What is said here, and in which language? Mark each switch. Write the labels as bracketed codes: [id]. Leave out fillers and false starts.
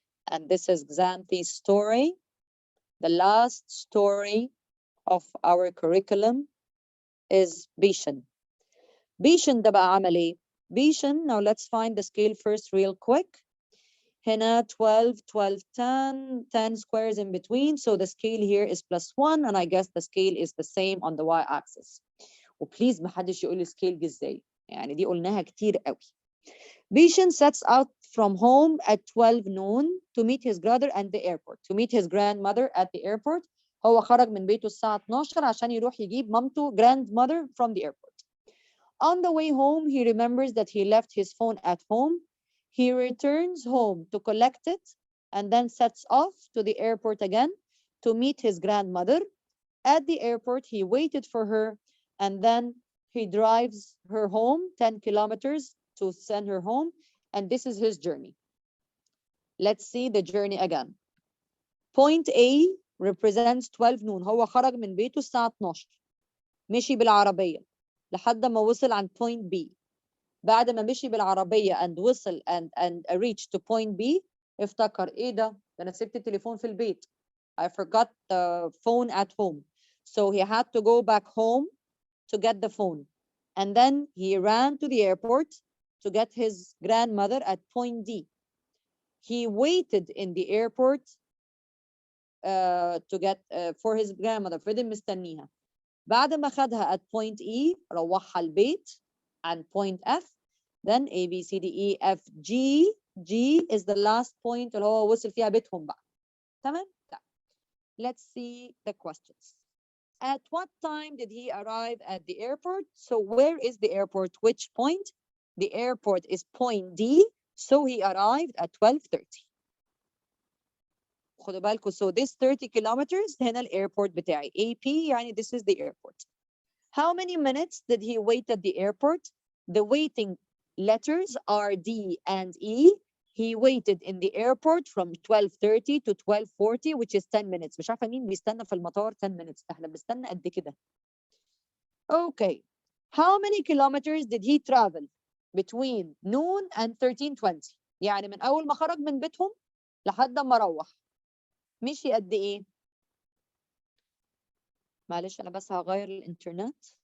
[en] And this is Xanthi's story, the last story of our curriculum is Bishan. Bishan [ar] ده بقى عمل ايه؟ [en] Bishan, now let's find the scale first real quick. هنا 12, 12, 10, 10 squares in between. So the scale here is +1 and I guess the scale is the same on the y-axis. [ar] وبليز محدش يقول لي scale دي ازاي. يعني دي قلناها كتير قوي. [en] Bishan sets out from home at 12 noon to meet his brother at the airport. To meet his grandmother at the airport. [ar] هو خرج من بيته الساعة 12 عشان يروح يجيب مامته grandmother from the airport. [en] On the way home, he remembers that he left his phone at home. He returns home to collect it and then sets off to the airport again to meet his grandmother. At the airport, he waited for her and then he drives her home 10 kilometers to send her home. And this is his journey. Let's see the journey again. Point A represents 12 noon. [ar] هو خرج من بيته الساعة 12. مشي بالعربية لحد ما وصل عند point B. بعد ما مشي بالعربية and وصل [en] and reached to point B [ar] افتكر ايه ده انا سبت التليفون في البيت. [en] I forgot the phone at home. So he had to go back home to get the phone. And then he ran to the airport to get his grandmother at point D. He waited in the airport to get for his grandmother. [ar] فضل مستنيها. بعد ما خدها [en] at point E [ar] روحها البيت [en] and point F. Then A, B, C, D, E, F, G. G is the last point [ar] اللي هو وصل فيها بيتهم بقى. [en] تمام؟ Let's see the questions. At what time did he arrive at the airport? So where is the airport? Which point? The airport is point D. So he arrived at 12:30. خدوا بالكم. So this 30 kilometers هنا airport بتاعي. AP يعني this is the airport. How many minutes did he wait at the airport? The waiting letters are D and E. He waited in the airport from 12:30 to 12:40 which is 10 minutes. [ar] مش عارفة مين بيستنى في المطار [en] 10 minutes. [ar] احنا بنستنى قد كده. Okay. [en] How many kilometers did he travel between noon and 13:20? [ar] يعني من أول ما خرج من بيتهم لحد ما روح. مشي قد إيه؟ معلش أنا بس هغير الإنترنت.